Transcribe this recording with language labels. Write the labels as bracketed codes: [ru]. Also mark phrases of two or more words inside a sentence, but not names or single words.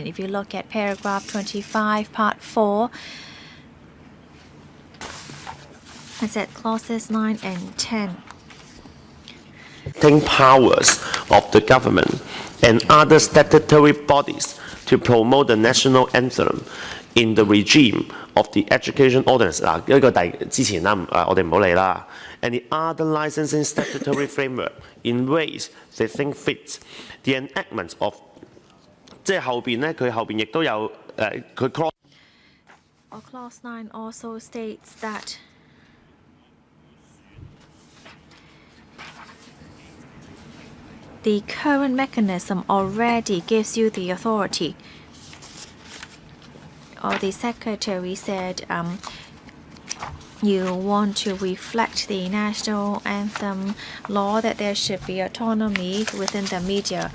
[en] If you look at paragraph 25, part 4, it said clauses 9 and 10. Powers of the government and other statutory bodies to promote the national anthem in the regime of the Education Ordinance. [yue] 呢個之前啦，我哋唔好理啦。 [en] And the other licensing statutory framework in ways they think fit. The enactment of [yue] 即係後邊咧，佢後邊亦都有佢 clause. [en] Clause 9 also states that the current mechanism already gives you the authority. Or the Secretary said you want to reflect the national anthem law, that there should be autonomy within the media.